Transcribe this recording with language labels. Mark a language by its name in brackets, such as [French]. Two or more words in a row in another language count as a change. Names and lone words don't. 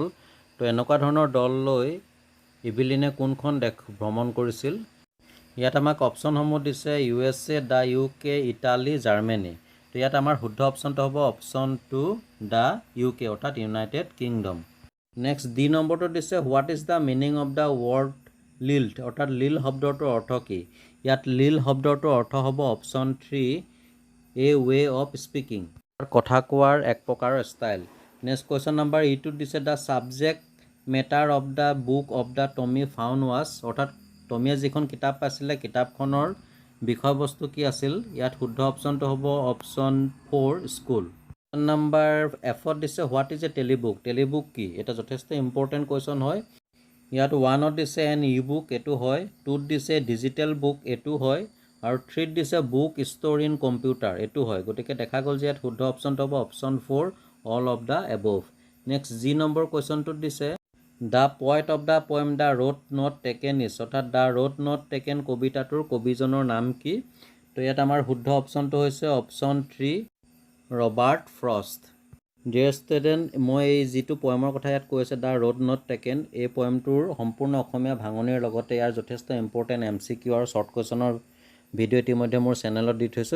[Assamese] তো এনেকুৱা ধৰণৰ দল লৈ ইভিলিনে কোনখন দেশ ভ্ৰমণ কৰিছিল। ইয়াত আমাক অপশ্যনসমূহ দিছে USA, দ্য UK, ইটালী, জাৰ্মানী। তো ইয়াত আমাৰ শুদ্ধ অপশ্যনটো হ'ব অপশ্যন 2, দ্য UK, অৰ্থাৎ ইউনাইটেড কিংডম। নেক্সট ডি নম্বৰটো দিছে [English] What is the meaning of the word lilt, [Assamese] অৰ্থাৎ লিল শব্দটোৰ অৰ্থ কি। ইয়াত লিল শব্দটোৰ অৰ্থ হ'ব অপশ্যন 3, [English] a way of speaking, [Assamese] কথা কোৱাৰ এক প্ৰকাৰৰ ষ্টাইল। [English] next question [Assamese] নম্বৰ ইটোত দিছে [English] the subject matter of the book of the Tommy found was, [Assamese] অৰ্থাৎ টমিয়ে যিখন কিতাপ পাইছিলে কিতাপখনৰ বিষয়বস্তু কি আছিল। ইয়াত শুদ্ধ অপশ্যনটো হ'ব অপশ্যন 4, স্কুল। নম্বৰ এফত দিছে [English] what is a telebook, [Assamese] টেলিবুক কি। এটা যথেষ্ট [English] important question [Assamese] হয়। ইয়াত 1ত দিছে [English] an e-book, [Assamese] এইটো হয়। 2ত দিছে [English] digital book, [Assamese] এইটো হয়। আৰু 3ত দিছে [English] book store in computer, [Assamese] এইটো হয়। গতিকে দেখা গ'ল যে ইয়াত শুদ্ধ অপশ্যনটো হ'ব অপশ্যন 4, [English] all of the above. [Assamese] নেক্সট জি নম্বৰ কুৱেশ্যনটোত দিছে [English] the point of the poem The Road Not Taken is, [Assamese] অৰ্থাৎ দ্য ৰোড নট টেকেন কবিতাটোৰ কবিজনৰ নাম কি। তো ইয়াত আমাৰ শুদ্ধ অপশ্যনটো হৈছে অপশ্যন 3, ৰবাৰ্ট ফ্ৰষ্ট। [English] dear student, [Assamese] মই এই যিটো পয়েমৰ কথা ইয়াত কৈ আছে দ্য ৰোড নট টেকেন, এই পয়েমটোৰ সম্পূৰ্ণ অসমীয়া ভাঙনিৰ লগতে ইয়াৰ যথেষ্ট [English] important MCQ [Assamese] আৰু [English] short questionৰ [Assamese] ভিডিঅ' ইতিমধ্যে মোৰ চেনেলত দি থৈছোঁ।